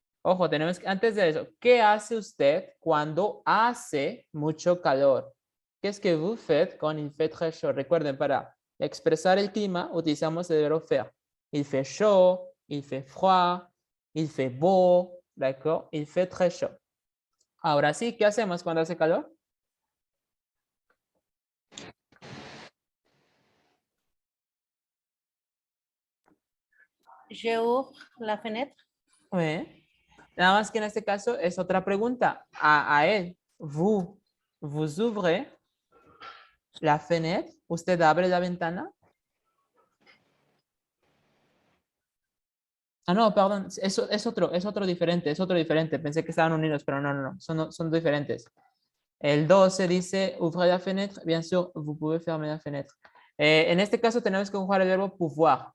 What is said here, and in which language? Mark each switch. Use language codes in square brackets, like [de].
[es] Ojo, tenemos que, antes de eso, ¿qué hace usted cuando hace mucho calor? [fr] Qu'est-ce que vous faites quand il fait très chaud? [es] Recuerden, para expresar el clima utilizamos el verbo faire. [fr] Il fait chaud, il fait froid, il fait beau, ¿d'accord? Il fait très chaud. [es] Ahora sí, ¿qué hacemos cuando hace calor? [fr] J'ouvre la fenêtre. Oui. [es] Nada más que en este caso es otra pregunta a él. [fr] Vous ouvrez la fenêtre. [es] ¿Usted abre la ventana? Ah, no, perdón. Es otro diferente. Pensé que estaban unidos, pero no. Son diferentes. El 12 dice, [fr] ouvrez la fenêtre. Bien sûr, vous pouvez fermer la fenêtre. [es] En este caso tenemos que conjugar el verbo pouvoir.